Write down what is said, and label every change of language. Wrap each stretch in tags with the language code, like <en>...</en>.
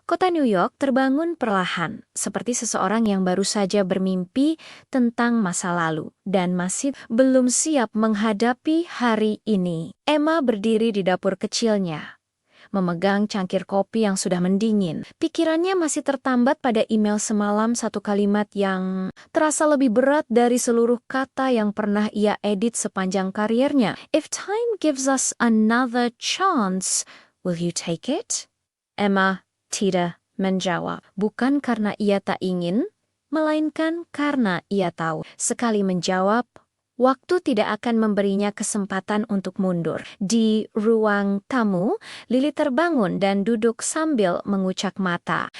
<id>Kota New York terbangun perlahan, seperti seseorang yang baru saja bermimpi tentang masa lalu dan masih belum siap menghadapi hari ini. Emma berdiri di dapur kecilnya, memegang cangkir kopi yang sudah mendingin. Pikirannya masih tertambat pada email semalam, satu kalimat yang terasa lebih berat dari seluruh kata yang pernah ia edit sepanjang karirnya.</id> <en>If time gives us another chance, will you take it?</en> <id>Emma tidak menjawab. Bukan karena ia tak ingin, melainkan karena ia tahu. Sekali menjawab, waktu tidak akan memberinya kesempatan untuk mundur. Di ruang tamu, Lily terbangun dan duduk sambil mengucak mata.</id>